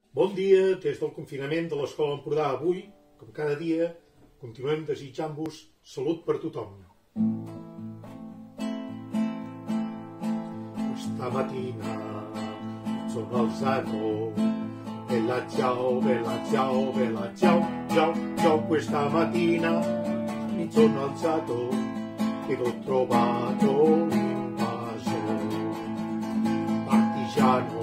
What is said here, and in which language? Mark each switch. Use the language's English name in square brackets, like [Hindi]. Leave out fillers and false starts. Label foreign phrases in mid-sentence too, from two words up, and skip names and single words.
[Catalan] Bon dia des del confinament de l'Escola Empordà. Avui, com cada dia, continuem desitjant-vos salut per tothom. [Italian] Questa mattina sono alzato, bella ciao, bella ciao, bella ciao, ciao, ciao. Questa mattina mi sono alzato ed ho trovato un vaso partigiano.